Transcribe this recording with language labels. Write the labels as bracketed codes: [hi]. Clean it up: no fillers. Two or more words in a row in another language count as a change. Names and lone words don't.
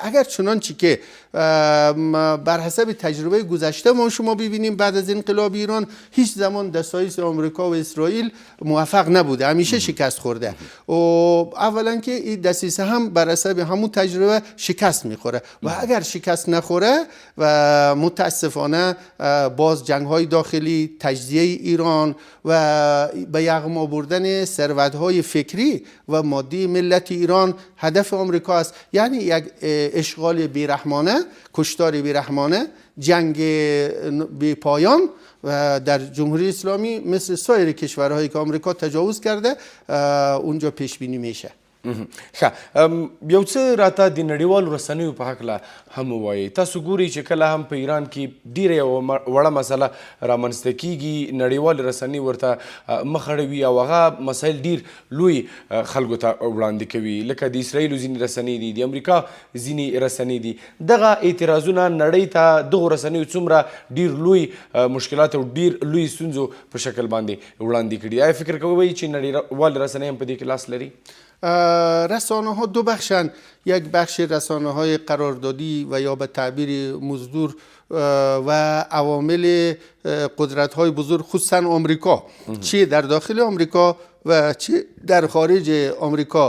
[fa] اگر چنانچه که بر حسب تجربه گذشته ما شما ببینیم بعد از انقلاب ایران هیچ زمان دسایس آمریکا و اسرائیل موفق نبوده، همیشه شکست خورده و اولا که این دسیسه هم بر حسب همون تجربه شکست میخوره و اگر شکست نخوره و متاسفانه باز جنگ‌های داخلی، تجزیه ایران و به یغما بردن ثروت‌های فکری و مادی ملت ایران هدف آمریکا است. یعنی یک اشغال بیرحمانه، کشتار بیرحمانه، جنگ بی پایان و در جمهوری اسلامی مثل سایر کشورهایی که آمریکا تجاوز کرده اونجا پیش بینی میشه. [ps] ښه، یو څه راته د نړیوالو رسنیو په هکله هم ووایئ. تاسو ګورئ چې کله هم په ایران کې ډیره یوه وړه مسله رامنځته کیږي، نړیوالې رسنۍ ورته مخ اړوي او هغه مسایل ډیر لوی خلکو ته وړاندې کوي، لکه د اسرائیلو ځینې رسنۍ دي، د امریکا ځینې رسنۍ دي. دغه اعتراضونه نړۍ ته دغو رسنیو څومره ډیر لوی مشکلات او ډیر لوی ستونزو په شکل باندې وړاندې کړي. آیا فکر کوئ چې نړیوالې رسنۍ هم په دې کې لاس لري؟ [fa] رسانه ها دو بخشن، یک بخش رسانه های قراردادی و یا به تعبیر مزدور و عوامل قدرت های بزرگ خصوصا آمریکا، چه در داخل آمریکا و چه در خارج آمریکا.